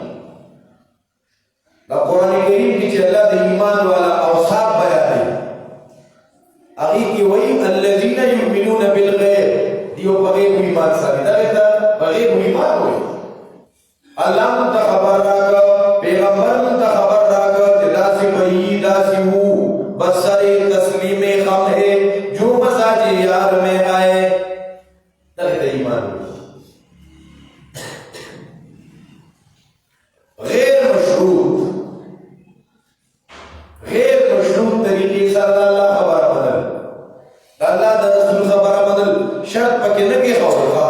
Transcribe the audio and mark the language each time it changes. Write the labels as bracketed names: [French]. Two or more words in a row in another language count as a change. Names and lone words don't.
[Pashto] دا قرآن کریم کې چې الله د ایمان والا اوصاف بیانوي هغې کې وایي [Arabic] الذین یؤمنون بالغیب [Pashto] دیو په غیب ایمان ساتي دغې ته په غیب ایمان وایي الله موږ ته خبر راکړه پیغمبر موږ ته خبر راکړه چې داسې به یي داسې وو بس [Urdu] سر تسلیم خم ہے جو مساج یار میں آئے [Pashto] دغې ته ایمان وایي غیر مشروط طریقې سره الله خبره بدل الله د رسول خبره بدل شرط پکې نه کې خبره